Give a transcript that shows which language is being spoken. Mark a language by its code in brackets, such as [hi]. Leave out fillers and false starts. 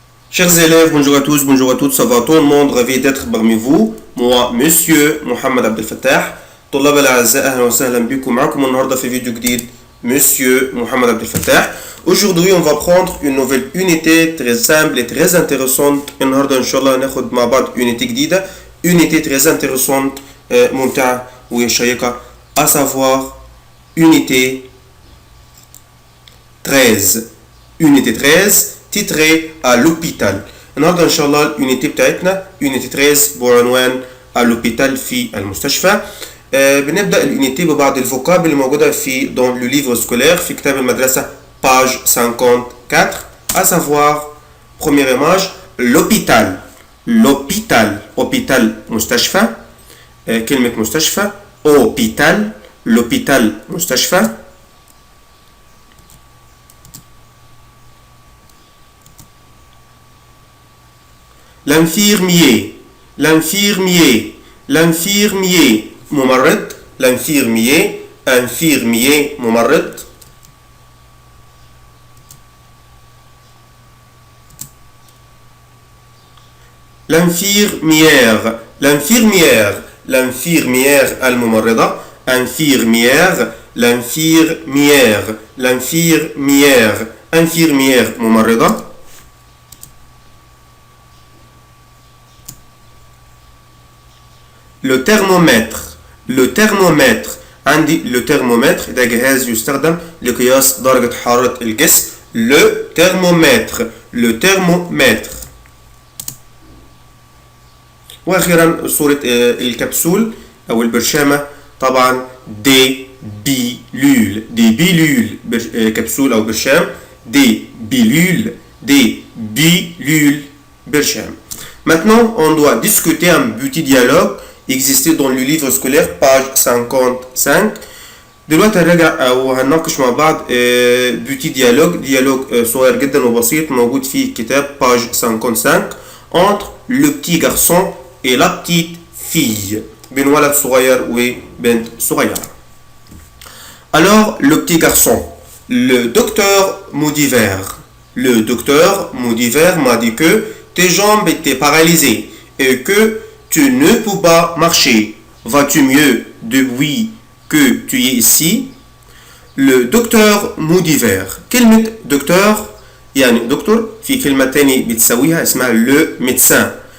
[fr] Chers élèves, bonjour à tous, bonjour à toutes, ça va tout le monde, ravi d'être parmi vous. Moi, Monsieur Mohamed Abdel Fattah. [ar] طلاب الأعزاء أهلا وسهلا بكم معكم النهاردة في فيديو جديد Monsieur Mohamed Abdel Fattah. [fr] Aujourd'hui, on va prendre une nouvelle unité très simple et très intéressante. [ar] النهاردة إن شاء الله ناخد مع بعض unité جديدة, [fr] unité très intéressante, [ar] ممتعة وشيقة, [fr] à savoir unité 13. Unité 13 titrée à l'hôpital. [ar] النهارده ان شاء الله اليونيتي بتاعتنا يونيتي 13 بعنوان الهوبيتال في المستشفى. بنبدا اليونيتي ببعض الفوكاب اللي موجوده في [fr] دون لو ليفر سكولير [ar] في كتاب المدرسه [fr] page 54, à savoir première image l'hôpital. L'hôpital, hôpital مستشفى, [ar] كلمه مستشفى [fr] hôpital, l'hôpital مستشفى. L'infirmier, l'infirmier, l'infirmier ممرض, l'infirmier, infirmier ممرض. L'infirmière, l'infirmière, l'infirmière الممرضة, infirmière, l'infirmière, l'infirmière, infirmière ممرضة. Le thermomètre, le thermomètre, [ar] عندي [fr] le thermomètre [ar] ده جهاز يستخدم لقياس درجة حرارة الجسم. [fr] Le thermomètre, le thermomètre. [ar] واخيرا صورة الكبسول او البرشامة, طبعا [fr] des pilules, des pilules, [ar] كبسول او برشام, des pilules, des pilules, برشام. [fr] Maintenant, on doit discuter un petit dialogue existait dans le livre scolaire page 55. [ar] دلوقتي هنرجع او هنناقش مع بعض بيوتي ديالوج صغير جدا وبسيط موجود في كتاب [fr] page 55 entre le petit garçon et la petite fille, [ar] بين ولد صغير وبنت صغيرة. [fr] Alors le petit garçon, le docteur Maudiver m'a dit que tes jambes étaient paralysées et que tu ne peux pas marcher. Vas-tu mieux depuis que tu es ici? Le docteur Maudiver. [ar] كلمة دكتور يعني دكتور في كلمة تاني بتساويها اسمها [fr] le médecin.